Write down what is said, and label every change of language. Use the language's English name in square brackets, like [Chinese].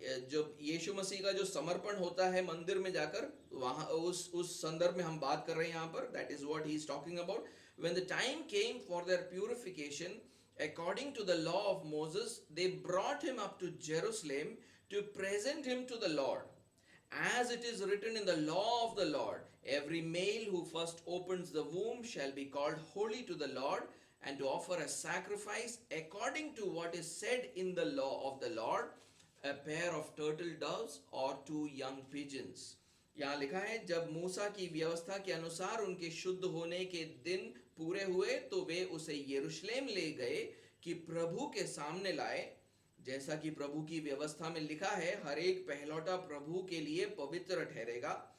[Hindi] जब यीशु मसीह का जो समर्पण होता है मंदिर में जाकर, वहां उस संदर्भ में हम बात कर रहे हैं यहाँ पर. [English] That is what he is talking about. When the time came for their purification, according to the law of Moses, they brought him up to Jerusalem to present him to the Lord. As it is written in the law of the Lord, every male who first opens the womb shall be called holy to the Lord, and to offer a sacrifice according to what is said in the law of the Lord, a pair of turtle doves or 2 young pigeons. [Hindi] यहाँ लिखा है, जब मूसा की व्यवस्था के अनुसार उनके शुद्ध होने के दिन पूरे हुए तो वे उसे यरूशलेम ले गए कि प्रभु के सामने लाए. जैसा कि प्रभु की व्यवस्था में लिखा है, हर एक पहलौठा प्रभु के लिए पवित्र ठहरेगा.